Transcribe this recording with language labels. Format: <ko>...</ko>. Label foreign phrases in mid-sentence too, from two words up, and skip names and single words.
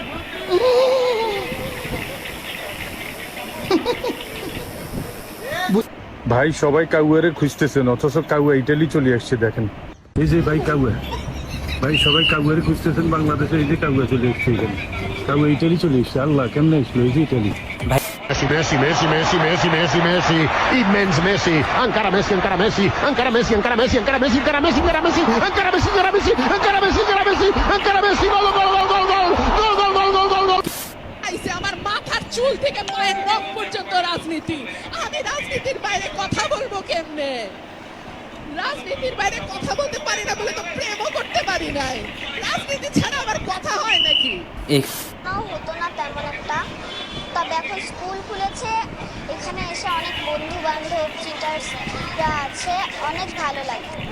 <bn>ভাই সবাই কাউয়ারে খুঁজতেছেন, অথচ কাউয়া ইটালি চলে আসছে। দেখেন এই যে ভাই কাউয়া, ভাই সবাই কাউয়ারে খুঁজতেছেন বাংলাদেশে, এই যে কাউয়া চলে আসছে এখানে। কাউয়া ইটালি চলে এসছে। আল্লাহ কেমনে আসলো? এই যে ইটালি।</bn> <it>Messi, Messi, Messi, Messi, Messi, Messi, Messi, immens Messi, ancora Messi, ancora Messi, ancora Messi, ancora Messi, ancora Messi, ancora Messi, ancora Messi, ancora Messi, ancora Messi, ancora Messi, ancora Messi, ancora Messi, gol, gol, gol, gol, gol, gol, gol, gol, gol, gol, gol.</it> <bn>আমার মাথার চুল থেকে পায়ের নখ পর্যন্ত রাজনীতি। আমি রাজনীতির বাইরে কথা বলবো কেমনে? রাজনীতির বাইরে কথা বলতে পারি না বলে তো প্রেমও করতে পারি নাই। রাজনীতি ছাড়া আমার কথা হয় নাকি? হতো না তেমন একটা, তবে এখন স্কুল খুলেছে, এখানে এসে অনেক বন্ধু বান্ধব টিচার্সরা আছে, অনেক ভালো লাগে।</bn>